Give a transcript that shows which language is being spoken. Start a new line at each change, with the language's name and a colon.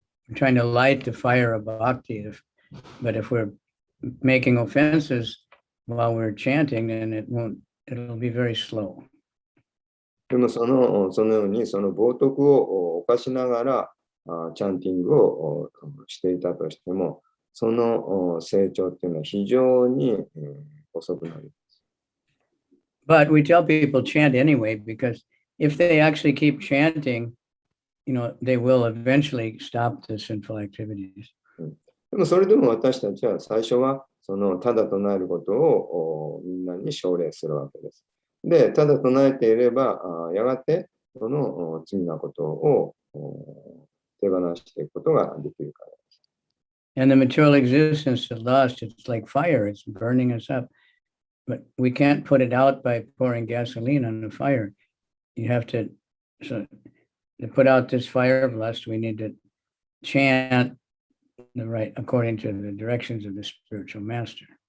English: We're trying to light the fire of bhakti, but if we're making offenses while we're chanting, then it'll be very slow.
Japanese: でもそのようにその冒涜を犯しながらチャンティングをしていたとしても、その成長っていうのは非常に遅くなります。
English: But we tell people chant anyway, because if they actually keep chanting, they will eventually stop the sinful activities.
Japanese: でもそれでも私たちは最初はそのただ唱えることをみんなに奨励するわけです。で、ただ唱えていれば、やがてその罪なことを手放していくことができるからです。
English: And the material existence of lust, it's like fire, it's burning us up. But we can't put it out by pouring gasoline on the fire. You have to put out this fire of lust, we need to chant according to the directions of the spiritual master.